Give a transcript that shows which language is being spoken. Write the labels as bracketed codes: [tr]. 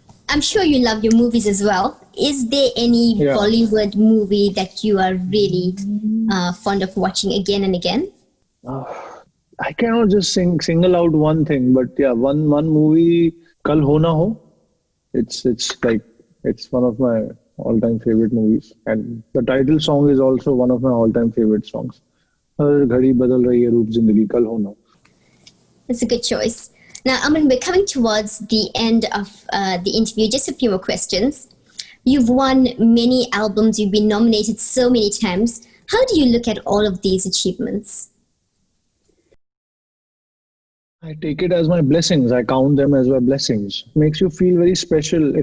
[en] I'm sure you love your movies as well. Is there any Bollywood movie that you are really fond of watching again and again? I cannot just single out one thing, but yeah, one movie, Kal Ho Na Ho. It's one of my all-time favorite movies, and the title song is also one of my all-time favorite songs. [hi] हर घड़ी बदल रही है रूप जिंदगी कल हो ना. [en] That's a good choice. Now, Aman, we're coming towards the end of the interview. Just a few more questions. You've won many albums. You've been nominated so many times. How do you look at all of these achievements? I take it as my blessings. I count them as my blessings. Makes you feel very special.